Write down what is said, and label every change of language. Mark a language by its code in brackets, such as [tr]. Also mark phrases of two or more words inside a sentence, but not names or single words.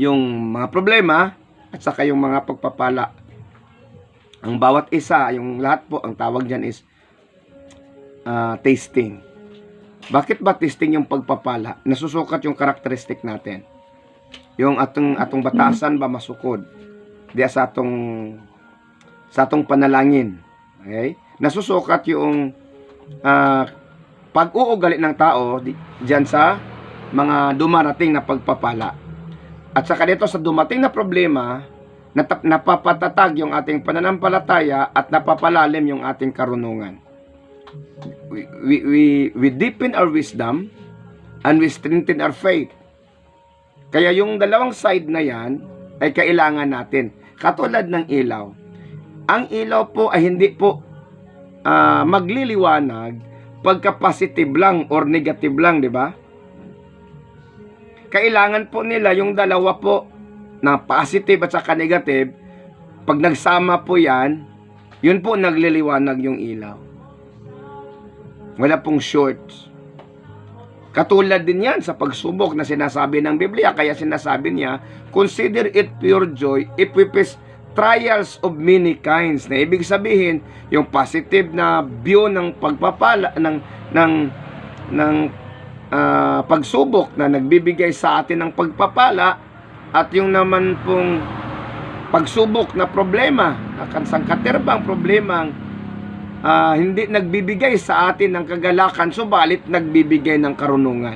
[tl] yung mga problema at saka yung mga pagpapala. Ang bawat isa, yung lahat po, ang tawag dyan is tasting. Bakit ba testing yung pagpapala? Nasusukat yung karakteristik natin. [ceb] Yung atong batasan ba masukod? Diya sa atong panalangin. Okay? [tl] Nasusukat yung pag-uugali ng tao diyan sa mga dumarating na pagpapala. At saka dito sa dumating na problema, napapatatag yung ating pananampalataya at napapalalim yung ating karunungan. [en] We deepen our wisdom and we strengthen our faith. [tl] Kaya yung dalawang side na yan ay kailangan natin. Katulad ng ilaw. Ang ilaw po ay hindi po magliliwanag pagka positive lang or negative lang, di ba? Kailangan po nila yung dalawa po na positive at saka negative. Pag nagsama po yan, yun po nagliliwanag yung ilaw. Wala pong shorts. Katulad din yan sa pagsubok na sinasabi ng Biblia. Kaya sinasabi niya, [en] consider it pure joy if we face trials of many kinds. [tl] Na ibig sabihin, yung positive na view ng pagpapala, ng pagsubok na nagbibigay sa atin ng pagpapala, at yung naman pong pagsubok na problema, sangkaterbang problemang hindi nagbibigay sa atin ng kagalakan, subalit nagbibigay ng karunungan.